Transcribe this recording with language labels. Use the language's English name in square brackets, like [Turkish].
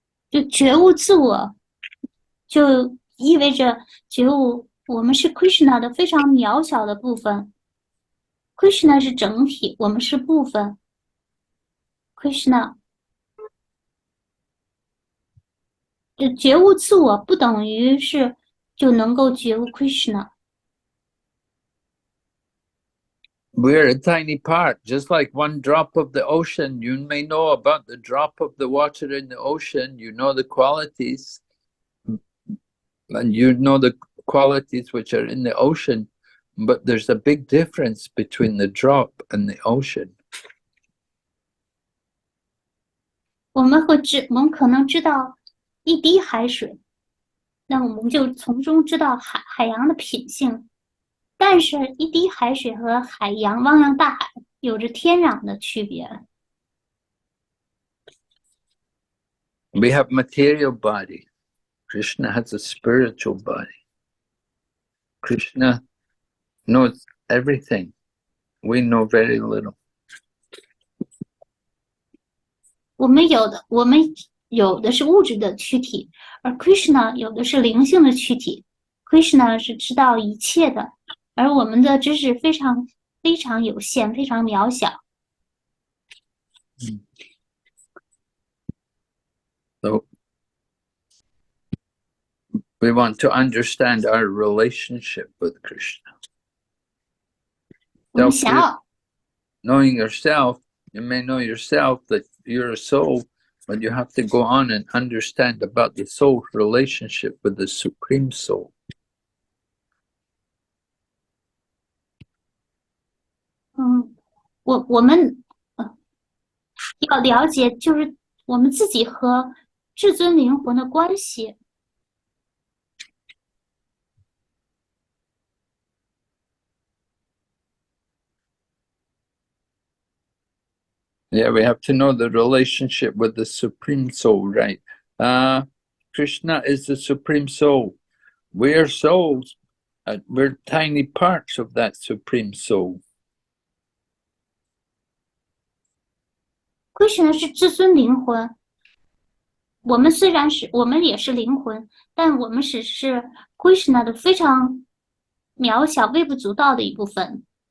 [Chinese] 就觉悟自我，就意味着觉悟我们是 Krishna 的非常渺小的部分。 Krishna 是整体，我们是部分。Krishna 就觉悟自我不等于是就能够觉悟 Krishna。 [English] We're a tiny part, just like one drop of the ocean. You may know about the drop of the water in the ocean. You know the qualities, and you know the qualities which are in the ocean. but there's a big difference between the drop and the ocean. [Chinese] 我们可能知道一滴海水，那我们就从中知道海洋的品性。但是，一滴海水和海洋汪洋大海有着天壤的区别。 [English] We have material body. Krishna has a spiritual body. Krishna knows everything. We know very little. [Chinese] 我们有的是物质的躯体，而 Krishna 有的是灵性的躯体。 Krishna 是知道一切的，而我们的知识非常有限，非常渺小。 [English] So we want to understand our relationship with Krishna. [Chinese] 我们想要 [English] Knowing yourself, you may know yourself that you're a soul, but you have to go on and understand about the soul's relationship with the Supreme Soul. [Chinese] 我们要了解，就是我们自己和至尊灵魂的关系。 [English] Yeah, we have to know the relationship with the Supreme Soul, right? Krishna is the Supreme Soul. We're souls. We're tiny parts of that Supreme Soul. [Chinese] Krishna 是至尊灵魂，我们也是灵魂，但我们只是 Krishna 的非常渺小、微不足道的一部分。